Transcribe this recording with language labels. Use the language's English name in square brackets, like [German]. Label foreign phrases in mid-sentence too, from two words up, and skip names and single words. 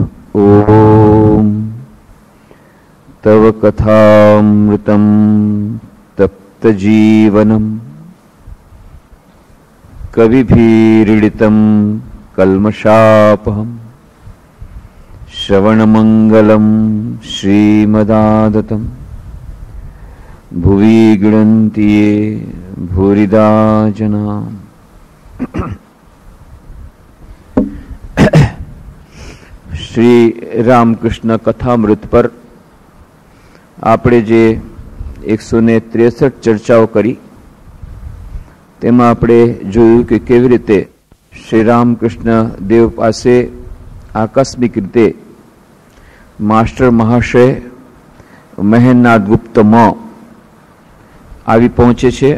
[Sanskrit] ओम तव कथामृतं तप्तजीवनं कविभिरीडितं कल्मषापहं श्रवणमंगलं श्रीमदादतं भुवि गृह्णन्ति ये भूरिदा जना। [Gujarati] श्री रामकृष्ण कथामृत पर આપણે જે 163 ચર્ચાઓ કરી તેમાં આપણે જોયું કે કેવી રીતે શ્રી રામકૃષ્ણ દેવ પાસે આકસ્મિક રીતે માસ્ટર મહાશય મહેન્દ્રનાથ ગુપ્તમાં આવી પહોંચે છે।